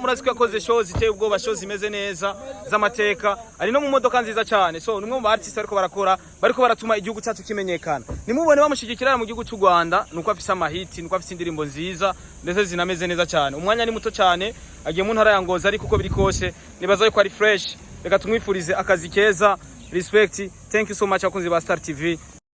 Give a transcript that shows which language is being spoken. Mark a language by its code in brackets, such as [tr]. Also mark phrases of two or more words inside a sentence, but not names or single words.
[rn] Murazi ko yakoze show ziteye ubwoba, show zimeze neza z'amateka, ari no mu modoka nziza cyane. So nimwe mu artist ariko baratuma igihugu cyacu kimenyekana. Nimubone bamushigikira mu gihugu cy'u Rwanda nuko afise amahiti, nuko afise indirimbo nziza ndetse zinameze neza cyane. Umwanya ni muto cyane agiye mu ntara ya Ngozi ariko uko biri kose nibaza ko ari fresh. Reka tumwifurize akazi keza. Respect. [en] Thank you so much [rn] akunzi ba [en] Star TV.